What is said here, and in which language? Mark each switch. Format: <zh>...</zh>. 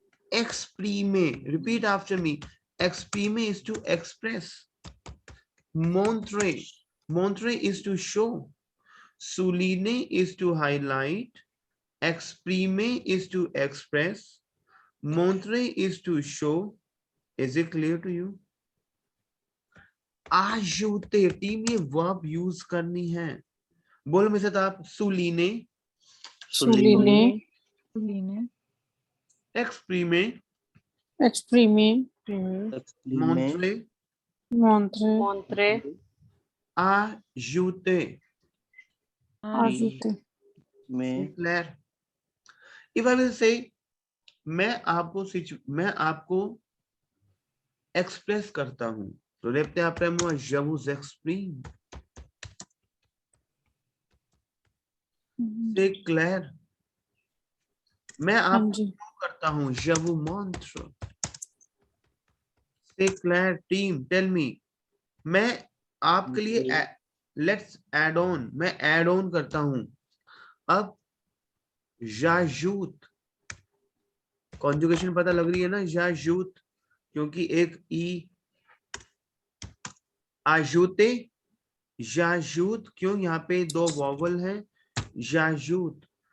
<en>Exprimer, repeat after me, exprimer is to express, montrer, montrer is to show, souligner is to highlight, exprimer is to express, montrer is to show. Is it clear to you?</en> <hi>ajouter, team ये verb use करनी है। बोलो मेरे साथ आप, souligner,</hi> <fr>सुलीने exprimer, एक्सप्रीमे</fr> <en>explain,</en> <fr>montrer, मॉन्ट्रे Montre, ajouter. आजुते</fr> <hi>में,</hi> <fr>Claire.</fr> <en>If I will say</en> <hi>मैं आपको एक्सप्रेस करता हूं, तो</hi> <fr>répétez après moi, je vous exprime. C'est clair? मैं</fr> <hi>हाँ आपको जी करता हूं,</hi> <fr>je vous montre. C'est clair</fr> <en>team, tell me.</en> <hi>मैं आपके लिए</hi> <en>let's add on,</en> <hi>मैं ऐड ऑन करता हूं। अब j'ajoute, कॉन्जुगेशन पता लग रही है ना, j'ajoute, क्योंकि एक ई, ajouter, j'ajoute, क्यों यहाँ पे दो वॉवल हैं, j'ajoute।</hi>